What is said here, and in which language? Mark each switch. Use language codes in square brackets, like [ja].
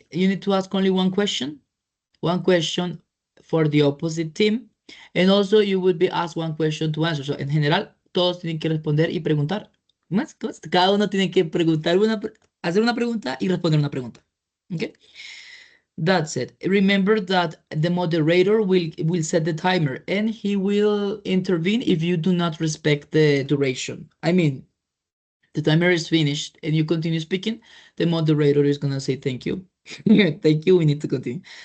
[en] You need to ask only one question for the opposite team, and also you will be asked one question to answer. So [es] en general, todos tienen que responder y preguntar. Cada uno tiene que hacer una pregunta y responder una pregunta. Okay. [en] That's it. Remember that the moderator will set the timer and he will intervene if you do not respect the duration. I mean, the timer is finished and you continue speaking, the moderator is gonna say thank you. Thank you, we need to continue.